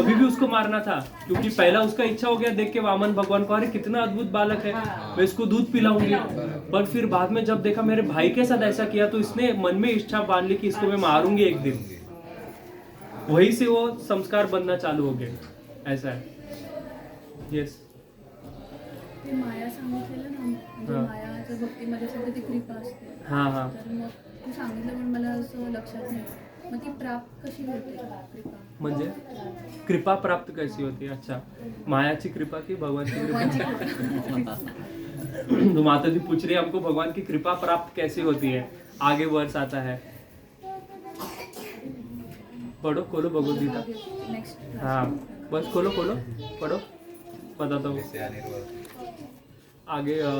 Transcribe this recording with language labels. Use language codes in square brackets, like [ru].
[hi] तभी भी उसको मारना था, क्योंकि पहला उसका इच्छा हो गया देख के वामन भगवान को, अरे कितना अद्भुत बालक है, मैं इसको दूध पिलाऊंगी। पर फिर बाद में जब देखा मेरे भाई के साथ ऐसा किया तो इसने मन में इच्छा बांध ली कि इसको मैं मारूंगी एक दिन। वहीं से वो संस्कार बनना चालू हो गए। ऐसा है। यस। [mr] ते माया सांगितलेलं ना, म्हणजे हा. मायाच्या भक्तीमध्ये सगळं ती कृपा असते. हा हा. तर मग तू सांगितलं पण मला असं लक्षात नाही. मग ती प्राप्त कशी होते कृपा? [hi] म्हणजे कृपा प्राप्त कैसी होती? अच्छा, मायाची कृपा की भगवान की कृपा? तो माता जी पूछ रही है हमको भगवान की कृपा प्राप्त कैसी होती है। आगे वर्ष आता है, पढ़ो, खोलो भगवदगीता। [en] next [hi] हाँ बस खोलो खोलो पढ़ो, बताता हूँ आगे।